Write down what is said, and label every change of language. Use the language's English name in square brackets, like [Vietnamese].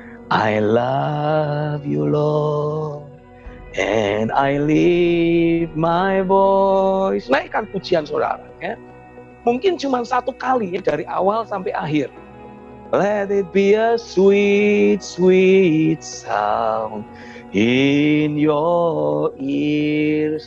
[English] I love you Lord, and I lift my voice. [Indonesian] Naikkan pujian saudara. Ya. Mungkin cuma 1 kali ya, dari awal sampai akhir. [English] Let it be a sweet, sweet sound in your ear.